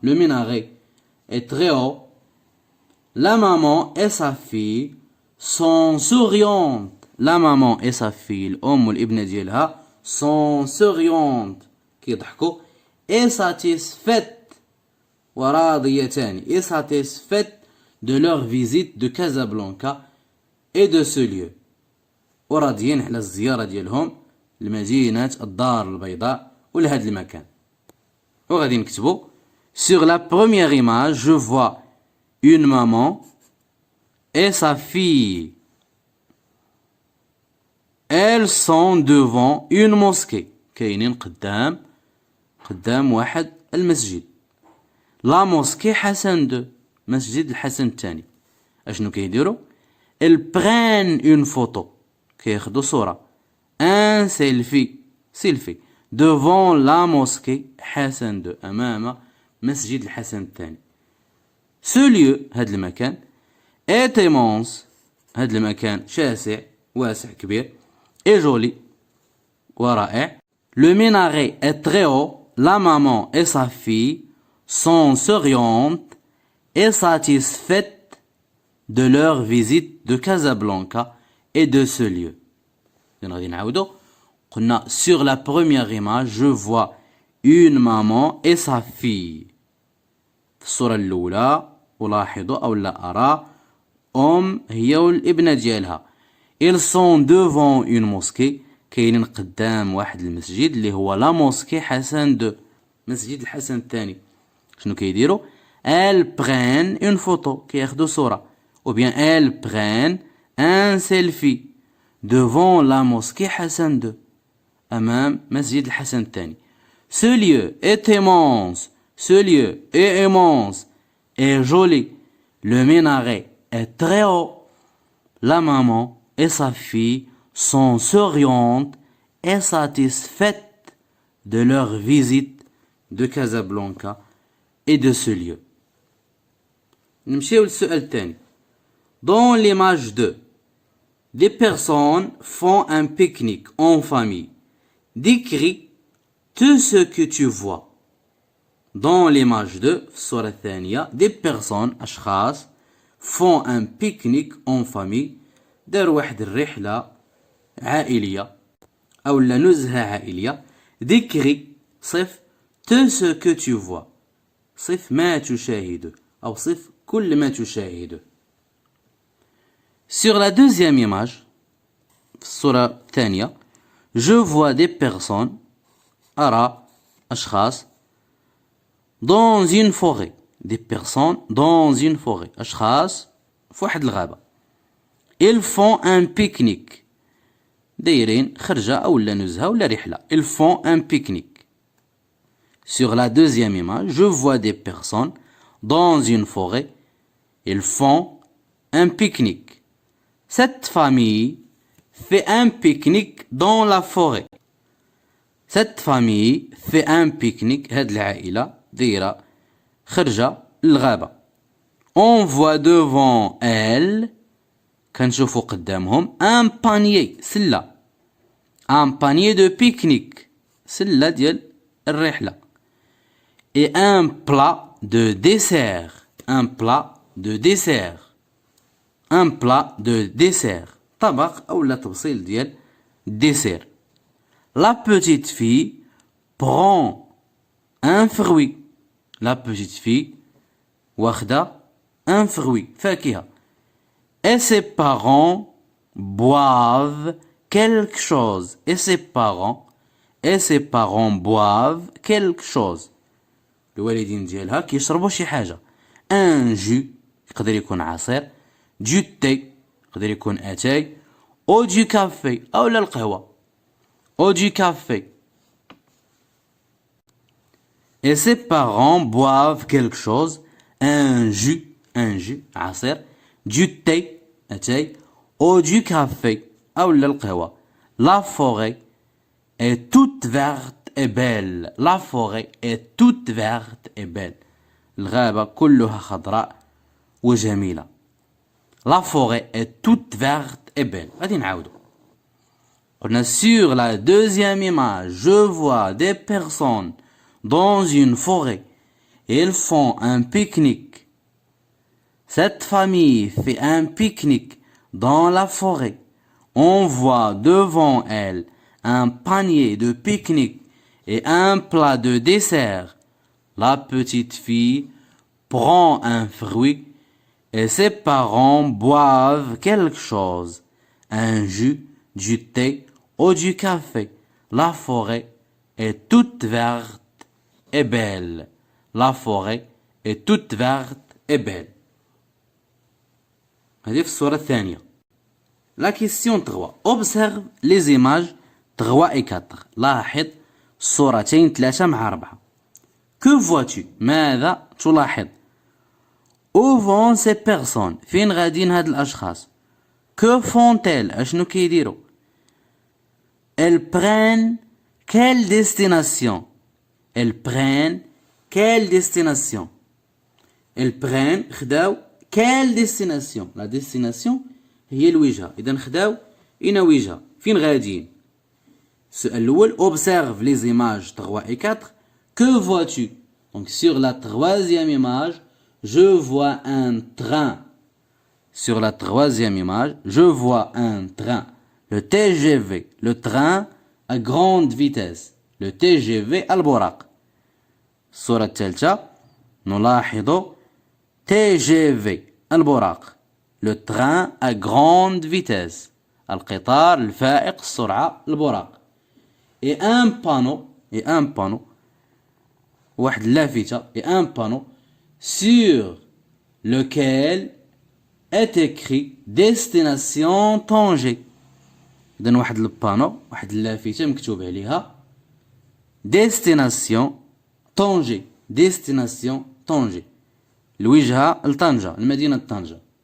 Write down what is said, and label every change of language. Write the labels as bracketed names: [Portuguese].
[French] Le minaret est très haut. La maman et sa fille sont souriantes. La maman et sa fille [Arabic] الأم والابنة ديالها [French] sont souriantes [Arabic] كيضحكوا [French] et satisfaites [Arabic] وراضيتان [French] et satisfaites de leur visite de Casablanca et de ce lieu. [Arabic] وراضيين على الزيارة ديالهم لمدينة الدار البيضاء ولهذا المكان. وغادي نكتبوا [French] sur la première image je vois une maman et sa fille. Elles sont devant une mosquée. [Arabic] كاينين قدام واحد المسجد. [French] La mosquée Hassan II. [Arabic] مسجد الحسن الثاني. اشنو كيديروا؟ [French] Elles prennent une photo. [Arabic] كياخدوا صورة. [French] Un selfie. Devant la mosquée Hassan II. [Arabic] أمام مسجد الحسن الثاني. [French] Ce lieu [Arabic] هذا المكان [French] est immense. [Arabic] هذا المكان شاسع واسع كبير [French] et joli [Arabic] ورائع. [French] Le minaret est très haut. La maman et sa fille sont souriantes et satisfaites de leur visite de Casablanca et de ce lieu. [Arabic] غادي نعاودو. قلنا [French] sur la première image je vois une maman et sa fille. [Arabic] في الصورة الأولى ألاحظ أو لا أرى هي والابنة ديالها. [French] Ils sont devant une mosquée. [Arabic] كاينين قدام واحد المسجد اللي هو لا موسكي حسن دو. مسجد الحسن الثاني. شنو كيديروا؟ [French] Elles prennent une photo. [Arabic] كياخدوا صورة. [French] Ou bien elles prennent un selfie devant la mosquée Hassan II. [Arabic] أمام مسجد الحسن الثاني. [French] Ce lieu est immense. Ce lieu est immense et joli. Le minaret est très haut. La maman et sa fille sont souriantes et satisfaites de leur visite de Casablanca et de ce lieu. [Arabic] نمشيو للسؤال الثاني. [French] Dans l'image 2, des personnes font un pique-nique en famille. Décris tout ce que tu vois. Dans l'image 2, [Arabic] في الصورة الثانية, [French] des personnes [Arabic] أشخاص [French] font un pique-nique en famille. [Arabic] داروا واحد الرحلة عائلية أو لا نزهة عائلية. ذكري صف [French] tout ce que tu vois. [Arabic] صف ما تشاهده أو صف كل ما تشاهده. [French] Sur la deuxième image, [Arabic] في الصورة الثانية, [French] je vois des personnes, [Arabic] أرى أشخاص, [French] dans une forêt. Des personnes dans une forêt. [Arabic] أشخاص في واحد الغابة. [French] Ils font un pique-nique. [Arabic] دايرين خرجة أو لا نزهة ولا رحلة. [French] Ils font un pique-nique. Sur la deuxième image, je vois des personnes dans une forêt. Ils font un pique-nique. Cette famille fait un pique-nique dans la forêt. Cette famille fait un pique-nique. [Arabic] هاد العائلة دايرة خرجة للغابة. [French] On voit devant elle, [Arabic] كنشوفو قدامهم, [French] un panier, [Arabic] سلة. [French] Un panier de pique-nique, [Arabic] سلة ديال الرحلة. [French] Et un plat de dessert. Un plat de dessert. Un plat de dessert. [Arabic] طبق أو لا تبصيل ديال dessert. [French] La petite fille prend un fruit. La petite fille [Arabic] واخدة [French] un fruit, [Arabic] فاكهة. [French] Et ses parents boivent quelque chose. Et ses parents boivent quelque chose. [Arabic] الوالدين ديالها كيشربوا شي حاجة. [French] Un jus [Arabic] يقدر يكون عصير. [French] Du thé [Arabic] يقدر يكون أتاي. [French] Ou du café [Arabic] أو لا القهوة. [French] Ou du café. Et ses parents boivent quelque chose. Un jus [Arabic] عصير. [French] Du thé [Arabic] أتاي. [French] Ou du café [Arabic] أو لا القهوة. [French] La forêt est toute verte et belle. La forêt est toute verte et belle. [Arabic] الغابة كلها خضراء وجميلة. [French] La forêt est toute verte et belle. [Arabic] غادي نعاودو. قلنا [French] sur la deuxième image, je vois des personnes dans une forêt. Ils font un pique-nique. Cette famille fait un pique-nique dans la forêt. On voit devant elle un panier de pique-nique et un plat de dessert. La petite fille prend un fruit et ses parents boivent quelque chose. Un jus, du thé ou du café. La forêt est toute verte et belle. La forêt est toute verte et belle. [Arabic] هذه في الصورة الثانية. [French] La question 3. Observe les images 3 et 4. [Arabic] لاحظ الصورتين 3 مع 4. [French] Que vois-tu? [Arabic] ماذا تلاحظ؟ [French] Où vont ces personnes? [Arabic] فين غادين هاد الأشخاص؟ [French] Que font-elles? [Arabic] أشنو كيديروا؟ [French] Elles prennent quelle destination? Elles prennent quelle destination? Elles prennent [Arabic] خداو [French] quelle destination? La destination [Arabic] هي الوجهة. إذا خداو إنا وجهة. فين غاديين؟ السؤال الأول. [French] Observe les images 3 et 4. Que vois-tu? Donc sur la troisième image, je vois un train. Sur la troisième image, je vois un train. Le TGV, le train à grande vitesse. Le TGV البراق. [Arabic] الصورة الثالثة نلاحظ TGV البراق. [French] Le train à grande vitesse. [Arabic] القطار الفائق السرعة البراق. [French] Et un panneau [Arabic] واحد لافتة. [French] Et un panneau sur lequel est écrit destination Tanger. [Arabic] إذن واحد البانو واحد اللافتة مكتوب عليها [French] destination Tanger. destination Tanger. [Arabic] الوجهة لطنجة, المدينة طنجة.